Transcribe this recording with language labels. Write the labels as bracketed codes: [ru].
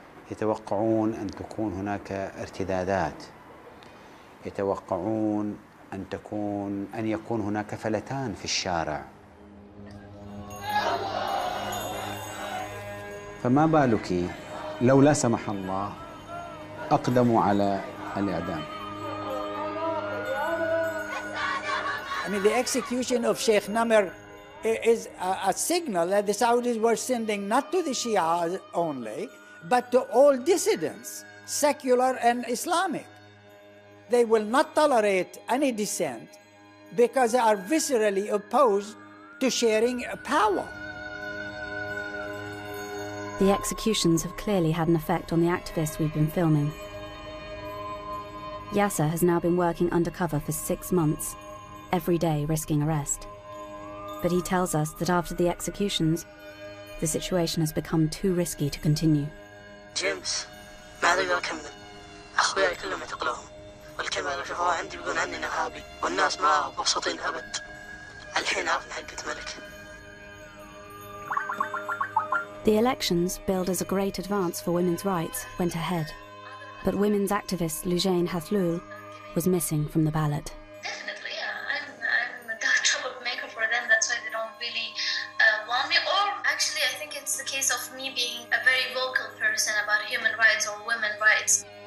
[ar] يتوقعون أن تكون هناك ارتدادات، يتوقعون أن يكون هناك فلتان في الشارع. فما بالك لو لا سمح الله أقدموا على الإعدام. [en] I mean, the execution of Sheikh Namr is a signal that the Saudis were sending not to the Shia only, but to all dissidents, secular and Islamic. They will not tolerate any dissent because they are viscerally opposed to sharing power. The executions have clearly had an effect on the activists we've been filming. Yasser has now been working undercover for 6 months, every day risking arrest. But he tells us that after the executions, the situation has become too risky to continue. [ar] جيمس ما أقدر أكمل أخوياي كلهم اعتقلوهم والكاميرا لو شافوها عندي بيقولون عني إرهابي والناس ما مبسوطين أبد الحين عرفنا حقة ملك. [en] The elections, billed as a great advance for women's rights, went ahead. But women's activist Lujain Hathlul was missing from the ballot. Definitely, yeah. I'm a troublemaker for them. That's why they don't really want me. Or actually, I think it's the case of me being a very vocal person about human rights or women's rights.